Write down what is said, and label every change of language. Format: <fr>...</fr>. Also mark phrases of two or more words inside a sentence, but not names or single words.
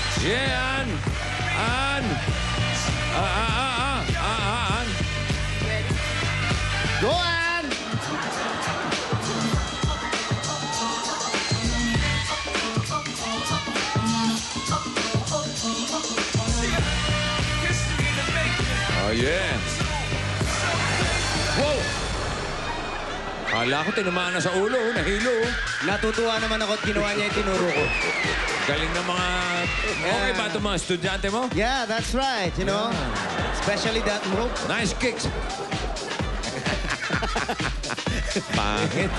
<en>Yeah, Ann. Ann. Ann. Go, Ann! Oh, yeah. Wow!</en> <tl>Kala ko tinamaan na sa ulo, nahilo. Natutuwa naman ako at ginawa niya yung tinuro ko. Galing ng mga... Okay ba itong mga estudyante mo?</tl> <en>Yeah, that's right, you know. Especially that move. Nice kicks.</en> <tl>Pangit.</tl>